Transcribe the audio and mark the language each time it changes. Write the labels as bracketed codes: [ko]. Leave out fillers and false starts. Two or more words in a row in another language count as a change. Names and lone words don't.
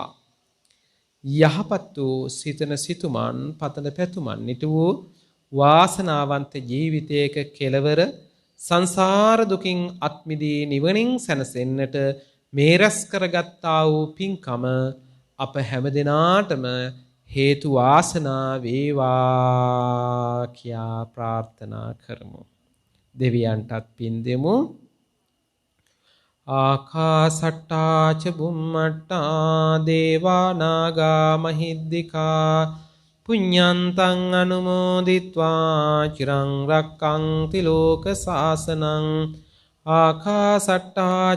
[si] යහපත් වූ සිතන සිතුමන් පතන පැතුමන් නිතු වූ වාසනාවන්ත ජීවිතයක කෙලවර සංසාර දුකින් අත්මිදී නිවනින් සැනසෙන්නට මේ රැස් කරගත්තා වූ පින්කම අප හැමදෙනාටම හේතු වාසනා වේවා කියා ප්‍රාර්ථනා කරමු. දෙවියන්ටත් පින් දෙමු. [pi] ආකාසට්ටා ච බුම්මට්ටා දේවා නාග මහිද්దికා පුඤ්ඤන්තං අනුමෝදිත්වා චිරං රක්ඛන්ති ලෝක සාසනං ආකාසට්ටා ච